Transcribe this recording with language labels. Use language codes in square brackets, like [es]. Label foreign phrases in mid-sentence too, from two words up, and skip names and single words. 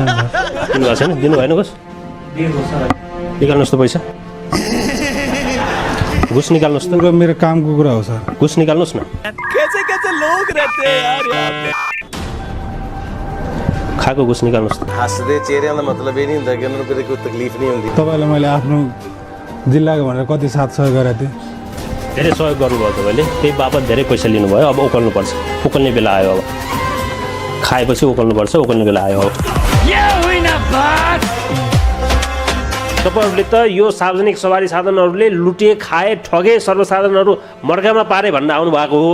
[ne] दिनुभएको छैन? दिनु भएन घुस? निकाल्नुहोस् त पैसा, घुस निकाल्नुहोस् त। मेरो कामको कुरा हो सर। घुस निकाल्नुहोस् न। खाएको घुस निकाल्नुहोस् त। [hi] हँसदे चेहरे का मतलब ये नहीं होता कि उन्होंने कोई तकलीफ नहीं होती। [ne] तपाईँलाई मैले आफ्नो जिल्लाको भनेर कति साथ सहयोग गरेको थिएँ। धेरै सहयोग गर्नुभयो तपाईँले, त्यही बापत धेरै पैसा लिनुभयो। अब उकाल्नुपर्छ, उकाल्ने बेला आयो। अब खाएपछि उकाल्नुपर्छ, उकाल्ने बेला आयो। अब तपाईँहरूले त यो सार्वजनिक सवारी साधनहरूले लुटे, खाए, ठगे, सर्वसाधारणहरू मर्कामा पारे भन्न आउनु भएको हो।